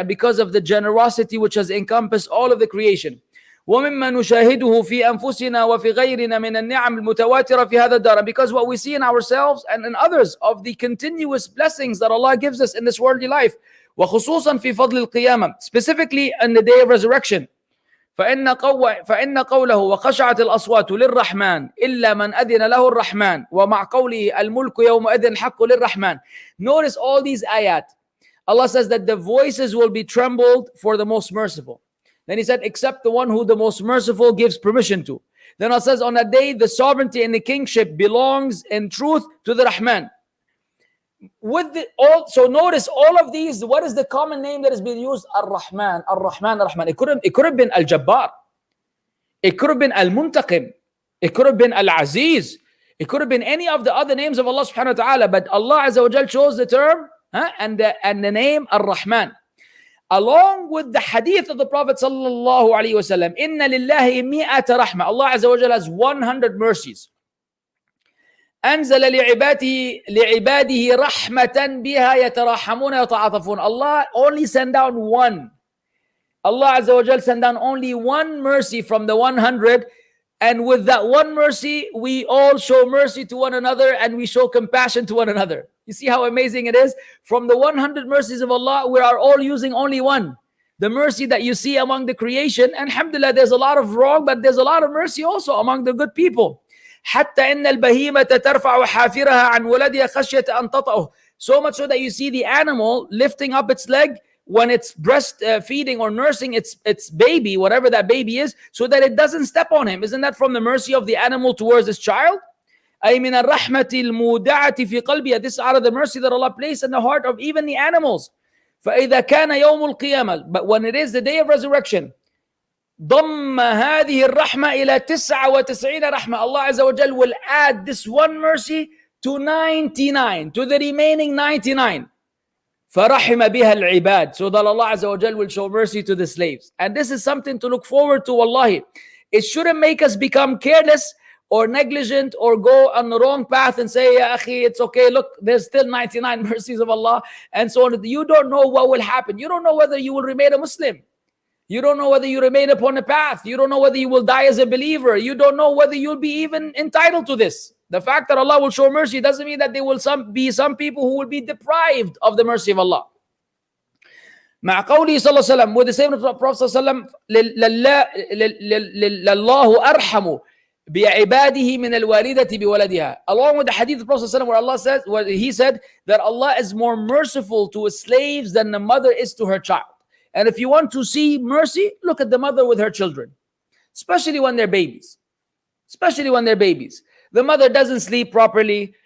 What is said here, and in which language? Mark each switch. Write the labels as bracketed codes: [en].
[en] And because of the generosity which has encompassed all of the creation. [ar] وَمِمَّا نُشَاهِدُهُ فِي أَنفُسِنَا وَفِي غَيْرِنَا مِنَ النِّعَمِ الْمُتَوَاتِرَةِ فِي هَذَا الدَّارِ. [en] Because what we see in ourselves and in others of the continuous blessings that Allah gives us in this worldly life. [ar] وَخُصُوصًا فِي فَضْلِ الْقِيَامَةِ. [en] Specifically on the day of resurrection. [ar] فإن قوله وخشعت الأصوات للرحمن إلا من أذن له الرحمن ومع قوله الملك يومئذ الحق للرحمن. [en] Notice all these ayat. Allah says that the voices will be trembled for the most merciful. Then He said, except the one who the most merciful gives permission to. Then Allah says, on that day, the sovereignty and the kingship belongs in truth to the Rahman. So notice all of these, what is the common name that has been used? Ar-Rahman, Ar-Rahman, Ar-Rahman. It could have been Al-Jabbar. It could have been Al-Muntaqim. It could have been Al-Aziz. It could have been any of the other names of Allah subhanahu wa ta'ala, but Allah Azza wa Jal chose the term and the name Ar-Rahman. Along with the hadith of the Prophet sallallahu alaihi wasallam, [ar] Inna lillahi mi'ata rahma. [en] Allah Azza wa Jal has 100 mercies. [ar] أنزل لعباده رحمة بها يتراحمون يتعاطفون. [en] Allah only sent down one. Allah Azza wa Jal sent down only one mercy from the 100, and with that one mercy, we all show mercy to one another and we show compassion to one another. You see how amazing it is? From the 100 mercies of Allah, we are all using only one. The mercy that you see among the creation, and alhamdulillah, there's a lot of wrong, but there's a lot of mercy also among the good people. [ar] حتى إن البهيمة ترفع حافرها عن ولدها خشية أن تطأه. [en] So much so that you see the animal lifting up its leg when it's breastfeeding or nursing its baby, whatever that baby is, so that it doesn't step on him. Isn't that from the mercy of the animal towards his child? [ar] أي من الرحمة المودعة في قلبها. [en] This is out of the mercy that Allah placed in the heart of even the animals. [ar] فإذا كان يوم القيامة, [en] but when it is the day of resurrection, [ar] ضم هذه الرحمة إلى 99 رحمة. [en] Allah Azza wa Jal will add this one mercy to 99, to the remaining 99. [ar] فَرَحِمَ بِهَا الْعِبَادِ. [en] So that Allah Azza wa Jal will show mercy to the slaves. And this is something to look forward to, wallahi. It shouldn't make us become careless or negligent or go on the wrong path and say, Ya akhi, it's okay, look, there's still 99 mercies of Allah, and so on. You don't know what will happen. You don't know whether you will remain a Muslim. You don't know whether you remain upon a path. You don't know whether you will die as a believer. You don't know whether you'll be even entitled to this. The fact that Allah will show mercy doesn't mean that there will be some people who will be deprived of the mercy of Allah. [ar] مع قوله صلى الله عليه وسلم, [en] with the same Prophet [ar] صلى الله عليه وسلم, لله أرحم بعباده من الوالدة بولدها. [en] Along with the hadith of the Prophet صلى الله عليه وسلم, where Allah says, where he said that Allah is more merciful to his slaves than the mother is to her child. And if you want to see mercy, look at the mother with her children, especially when they're babies. Especially when they're babies. The mother doesn't sleep properly.